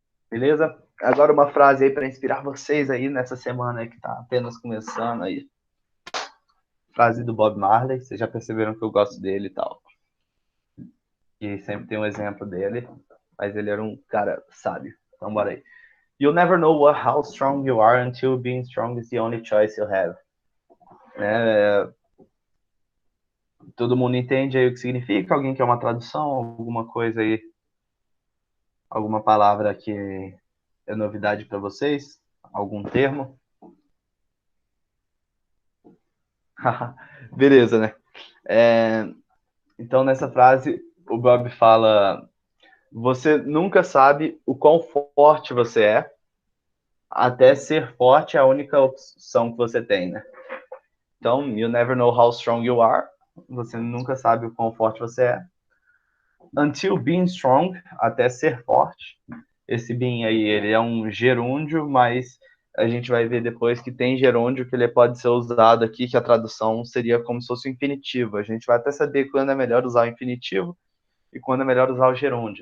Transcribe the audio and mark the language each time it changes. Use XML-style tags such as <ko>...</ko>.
<pt>Beleza? Agora uma frase aí para inspirar vocês aí nessa semana aí que tá apenas começando aí. Frase do Bob Marley, vocês já perceberam que eu gosto dele e tal. E sempre tem um exemplo dele, mas ele era um cara sábio. Então bora aí.</pt> <en>You'll never know how strong you are until being strong is the only choice you have.</en> <pt>Né? Todo mundo entende aí o que significa? Alguém quer uma tradução? Alguma coisa aí? Alguma palavra que é novidade para vocês? Algum termo? Beleza, né? É, então, nessa frase, o Bob fala: você nunca sabe o quão forte você é, até ser forte é a única opção que você tem, né?</pt> <en>Então, you never know how strong you are.</en> <pt>Você nunca sabe o quão forte você é.</pt> <en>Until being strong,</en> <pt>até ser forte. Esse being aí, ele é um gerúndio, mas a gente vai ver depois que tem gerúndio que ele pode ser usado aqui, que a tradução seria como se fosse o infinitivo. A gente vai até saber quando é melhor usar o infinitivo e quando é melhor usar o gerúndio.</pt>